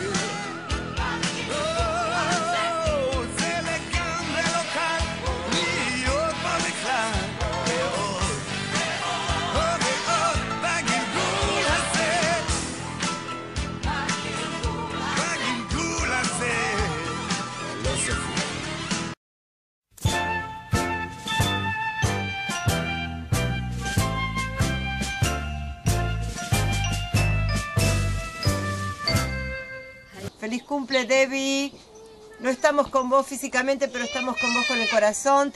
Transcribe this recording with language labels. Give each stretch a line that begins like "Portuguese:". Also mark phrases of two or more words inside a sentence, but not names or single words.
Hebrew: זה לגמרי לא קל להיות פה בכלל, ועוד ועוד בגלגול הזה, בגלגול הזה, לא סופי.
Spanish: Feliz cumple, Debbie. No estamos con vos físicamente, pero estamos con vos con el corazón.